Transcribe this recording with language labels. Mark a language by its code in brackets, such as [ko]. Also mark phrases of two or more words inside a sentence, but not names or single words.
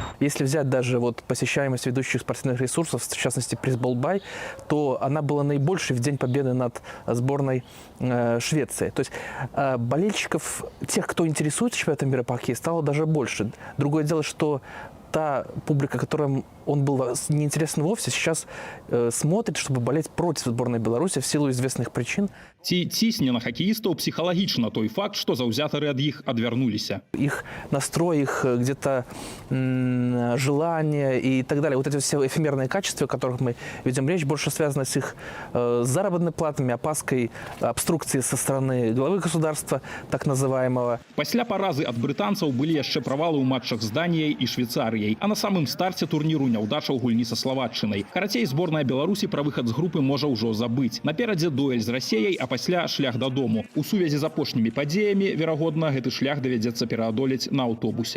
[ru] Если взять даже посещаемость ведущих спортивных ресурсов, в частности пресс-болбай, то она была наибольшей в День Победы над сборной Швеции. То есть болельщиков, тех, кто интересуется чемпионатом мира по хоккею, стало даже больше. Другое дело, что та публика, которым он был неинтересен вовсе, сейчас смотрит, чтобы болеть против сборной Беларуси в силу известных причин. [be] Ці цісне на [ru] хоккеистов психологично [be] той факт, что заўзятары ад іх адвярнуліся. [ru] Их настрой, их где-то желание и так далее. Вот эти все эфемерные качества, о которых мы ведем речь, больше связаны с их заработными платами, опаской обструкции со стороны главы государства, так называемого. [be] Пасля паразы ад брытанцаў былі яшчэ правалы ў матчах з Даніяй і Швейцарыяй, а на самым старце турніру няўдача ў гульні са Словаччынай. Карацей, зборная Беларусі пра выхад з групы можа ўжо забыць. Наперадзе дуэль з Расеяй, а пасля шлях дадому. У сувязі з апошнімі падзеямі, верагодна, гэты шлях давядзецца пераадолець на аўтобусе.